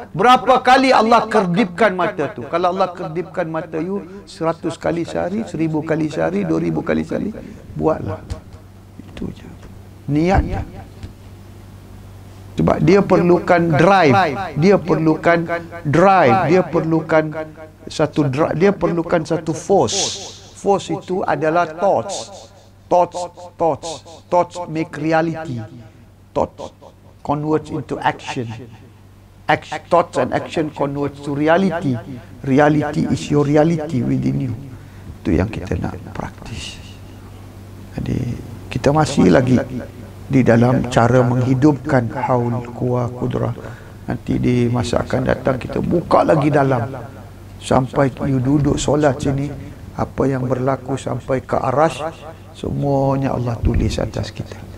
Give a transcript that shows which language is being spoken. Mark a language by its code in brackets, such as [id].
[ms] Berapa kali Allah kerdipkan mata tu? Kalau Allah kerdipkan mata you 100 kali sehari, 1000 kali sehari, 2000 kali sehari, buatlah. Itu je. Niatnya. Sebab dia perlukan drive, dia perlukan drive, dia perlukan satu drive, dia perlukan satu force. Force itu adalah thoughts. [en] Thoughts make reality. Thoughts converts into action. Thoughts and action converts to reality. Reality is your reality within you. [ms] Itu yang kita nak praktis. Jadi kita masih lagi di dalam cara menghidupkan haul, kuah, kudrah. Nanti di masa akan datang kita buka lagi dalam sampai you duduk solat sini, apa yang berlaku sampai ke arasy, semuanya Allah tulis atas kita.